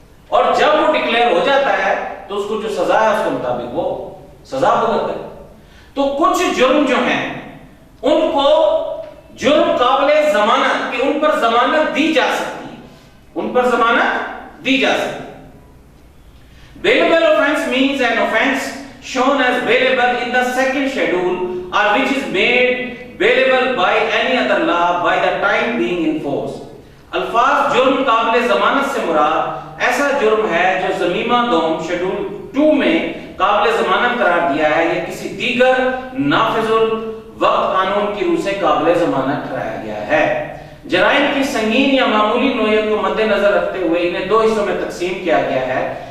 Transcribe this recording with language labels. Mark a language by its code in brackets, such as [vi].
[hi] और जब वो डिक्लेयर हो जाता है तो उसको जो सजा है उसके मुताबिक वो सजा भुगतता है। तो कुछ जुर्म जो हैं उनको जुर्म काबिले जमानत कि उन पर जमानत दी जा सकती है, उन पर जमानत दी जा सकती है। [en] Bailable offence means an offence shown as bailable in the second schedule or which is made bailable by any other law by the time being in force। [hi] अल्फाज जुर्म काबिले जमानत से मुराद ऐसा जुर्म है जो ज़मीमा दोम शेड्यूल 2 में काबिले जमानत करार दिया है या किसी दीगर नाफिजुल वक्त कानून की रूह से काबिले जमानत ठहराया गया है। जराइम की संगीन या मामूली नौयत को मद्देनजर रखते हुए इन्हें 2 हिस्सों में तकसीम किया गया है।